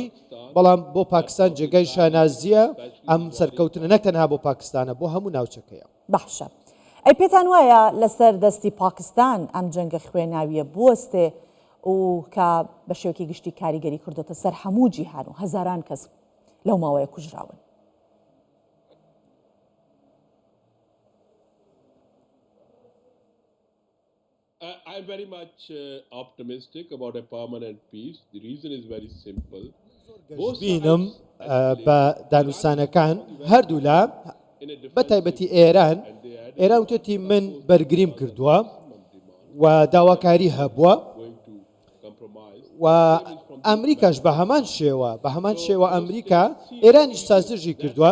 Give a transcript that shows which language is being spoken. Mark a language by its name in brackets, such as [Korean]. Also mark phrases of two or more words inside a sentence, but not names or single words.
[Central Kurdish] بەڵام بۆ پاکستان جێگای شانازیە ئەم سەرکەوتنە نەتەنها بۆ پاکستانە بۆ هەموو ناوچەکەیە. باشە. ئەی پێتان وایە لەسەر دەستی پاکستان ئەم جەنگە خوێناویە بوەستێ و کە بە شێوەیەکی گشتی کاریگەری کردوتە سەر هەموو جیهان و هەزاران کەس لەو ماوەیە کوژراون. [English] I'm very much optimistic about a permanent peace. The reason is very simple. [Central Kurdish] بینم بە دانوسانەکان هەردوو لا بە تایبەتی ئێران وتێتی من بەرگریم کردووە و داواکاری هەبووە و ئەمریکاش بە هەمان شێوە ئەمریکا ئێرانیش سازژی کردووە.